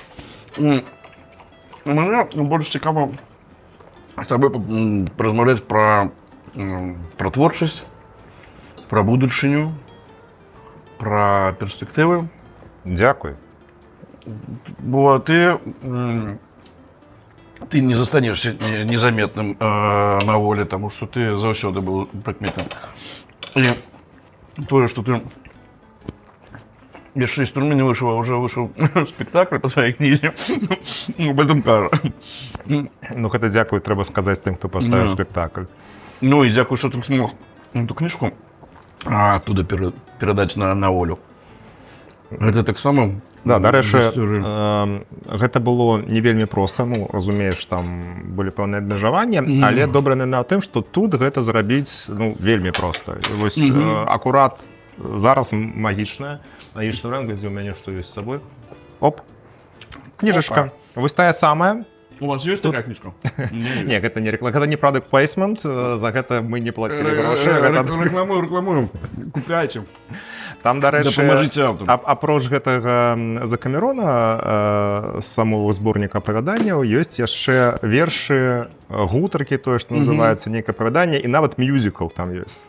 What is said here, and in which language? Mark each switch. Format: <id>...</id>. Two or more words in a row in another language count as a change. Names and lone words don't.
<be>Мне больш цікава з тобой размаўляць пра творчасць, пра будучыню, пра перспектывы. Дзякуй. Бо ты не застанешься незаметным на воле, тому что ты заўсёды был прыкметным. И тое, что ты яшчэ з турмы не выйшаў, а ўжо выйшаў спектакль па тваёй кнізе,</be> <ru>об этом кажа.</ru> <be>Ну гэта дзякуй трэба сказаць тым, хто паставіў спектакль. Ну і дзякуй, што ты смог эту кніжку оттуда перадаць на волю. Гэта таксама. Да, дарэчы, гэта было не вельмі проста, ну, разумееш, там былі пэўныя абмежаванні, але добра на тым, што тут гэта зрабіць, ну, вельмі проста. Вось акурат зараз магічная ранга, дзе ў мяне што ёсць з сабой. Оп, кніжачка. Вось тая самая. У вас ёсць такая кніжка? Не, гэта не реклама, гэта не</be> <en>product placement,</en> <be>за гэта мы не плацілі грошы. Рекламуем, купляйце. Там, дарэчы, Дапамажыце аўтару. апроч гэтага Закамерона, самого зборніка апавяданняў, ёсць яшчэ вершы, гутаркі, тое, што называецца нейкае апавяданне, і нават мюзікл там ёсць.</be>